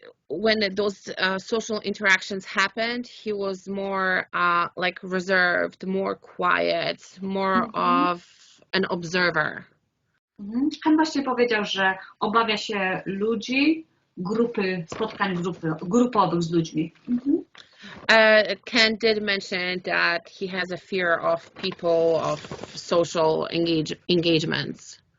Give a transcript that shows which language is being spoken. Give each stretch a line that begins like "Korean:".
English: When those social interactions happened, he was more like reserved, more quiet, more of an observer.
Polish: Ken właśnie powiedział, że obawia się ludzi, spotkań grupowych z ludźmi.
English: Ken did mention that he has a fear of people, of social engagements.